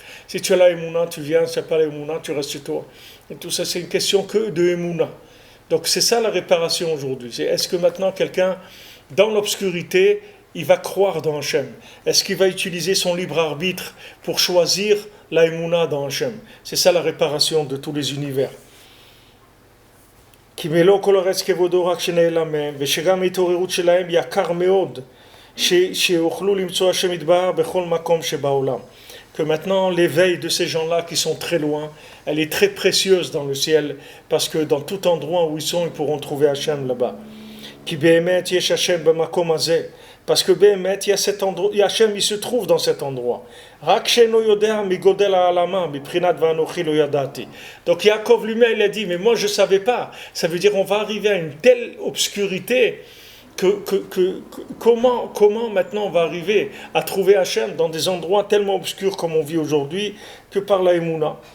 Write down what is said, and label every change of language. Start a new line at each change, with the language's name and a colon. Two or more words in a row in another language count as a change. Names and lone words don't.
French: Si tu as la Emouna, tu viens, tu n'as pas la Emouna, tu restes chez toi. Et tout ça, c'est une question que de Emouna. Donc c'est ça la réparation aujourd'hui. C'est est-ce que maintenant quelqu'un, dans l'obscurité, il va croire dans Hachem? Est-ce qu'il va utiliser son libre arbitre pour choisir la Emouna dans Hachem? C'est ça la réparation de tous les univers.
Hebrew: כי מלוא כל ארץ כבודו רק שנעלם מהם, ושגם ההתעוררות שלהם יקר מאוד, שיוכלו למצוא השם יתברך בכל מקום שבעולם.
French: Que maintenant l'éveil de ces gens-là qui sont très loin, elle est très précieuse dans le ciel, parce que dans tout endroit où ils sont, ils pourront trouver Hachem là-bas.
Hebrew: כי באמת יש השם במקום הזה,
French: parce que באמת il y a cet endroit, Hachem il se trouve dans cet endroit.
Hebrew: רק שאינו יודע מגודל העלמה, מבחינת ואנוכי לא ידעתי.
French: Donc Yaakov lui-même il a dit, mais moi je ne savais pas. Ça veut dire on va arriver à une telle obscurité comment maintenant on va arriver à trouver Hachem dans des endroits tellement obscurs comme on vit aujourd'hui que par la Emouna.